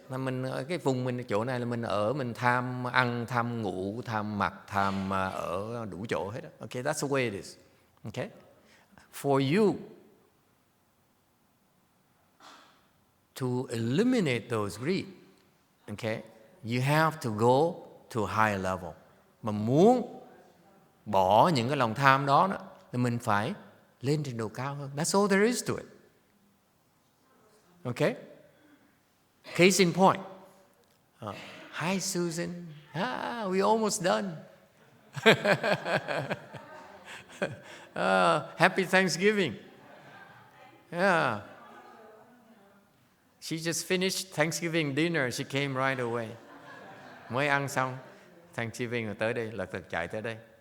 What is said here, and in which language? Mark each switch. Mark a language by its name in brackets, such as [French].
[Vietnamese] Là mình ở cái vùng mình chỗ này là mình ở, mình tham ăn, tham ngủ, tham mặc, tham ở đủ chỗ hết. [English] Okay, that's the way it is. Okay? For you to eliminate those greed, okay, you have to go to a higher level. [Vietnamese] Mà muốn bỏ những cái lòng tham đó thì mình phải lên trình độ cao hơn. [English] That's all there is to it. Okay? Case in point. Hi, Susan. We're almost done. Happy Thanksgiving. Yeah. She just finished Thanksgiving dinner. She came right away. [Vietnamese] Mới ăn xong Thanksgiving rồi tới đây, lật đật chạy tới đây.